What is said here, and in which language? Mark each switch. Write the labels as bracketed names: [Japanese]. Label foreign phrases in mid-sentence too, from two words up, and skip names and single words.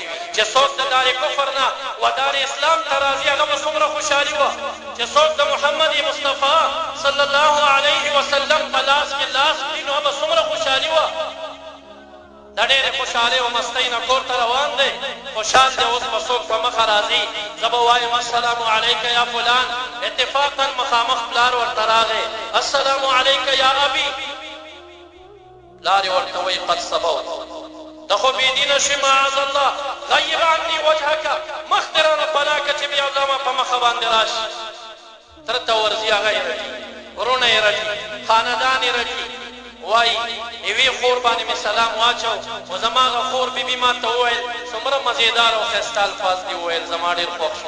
[Pashto] چې څوک د دار کفر نه و دار اسلام ته راځي هغه به څومره خوشحالي وه. چې څوک د محمد مصطفی [Arabic] صلی الله علیه وسلم [Pashto] په لاس کې لاس کړي نو به څومره خوشحالي وه. د ډېرې خوشحالۍ او مستۍ نه کور ته روان دی خوشحال دی. اوس به څوک په مخه راځي زه به وایم [Arabic] السلام علیک یا فلان. [Pashto] اتفاقا مخامخ پلار ورته راغی [Arabic] السلام علیک یا ابي. [Pashto] لارې ورته وایي [Arabic] قد صبوت [Pashto] ته خو بېدینه شوې [Arabic] معاذ الله غیب عني وجهک [Pashto] مخ دې رانه پناه که چې بیا زما په مخه باندې راشي. تره ته ورځي هغه یې رټي ورونه یې رټي خاندان یې رټي وایي یوې خور باندې مې سلام واچو خو زما هغه خور بیبي ما ته وویل څومره مزېدار او ښایسته الفاظ دې وویل زما ډېر خوښ شو.